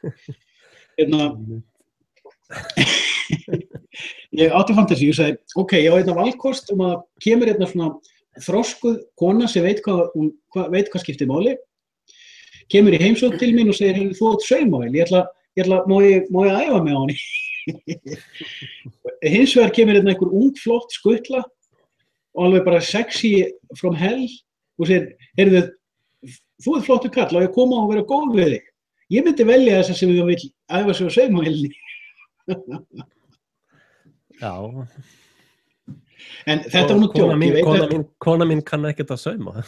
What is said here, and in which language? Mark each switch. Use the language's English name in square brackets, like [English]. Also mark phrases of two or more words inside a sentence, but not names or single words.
[Icelandic] Ég átti fantasíu, ég sagði, ok, ég á þetta valkost að kemur svona þroskuð kona sem veit hvað skiptir máli, kemur í heimsókn til mín og segir, þú átt saumavél, má ég æfa mig á henni? Hins vegar kemur einhver ung flott skuttla og alveg bara [English] sexy from hell [Icelandic] og segir, heyrðu, þú flottur kall, á ég koma og vera góð við þig. Ég myndi velja þess að sem ég vil æfa sig á saumavélinni. Já. En þetta var nú djók. Kona mín kann ekkert að sauma.